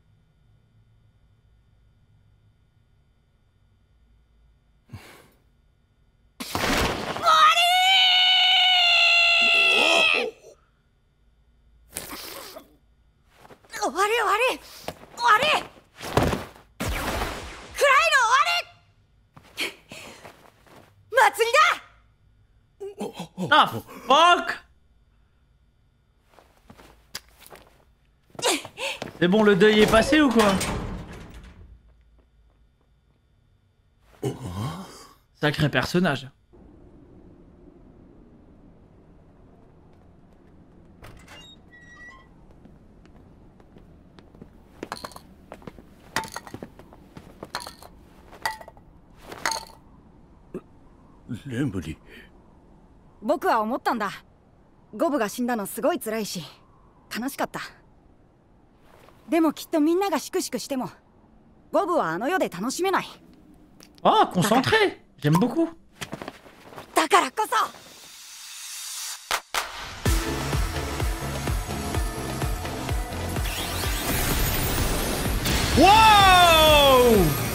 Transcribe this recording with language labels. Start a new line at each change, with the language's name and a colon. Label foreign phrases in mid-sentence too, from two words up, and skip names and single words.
Japanese: 終わり終わり終わり暗いの終わり祭りだ。
English: Ah fuck.
French: C'est bon, le deuil est passé ou quoi? Sacré personnage.
Japanese: レムリ。僕は思ったんだ。ゴブが死んだのすごい辛いし悲しかった。でもきっとみんながシクシクしてもゴブはあの世で楽しめない。
French: Ah, concentré. J'aime beaucoup.
Japanese: だからこそ。 Wow!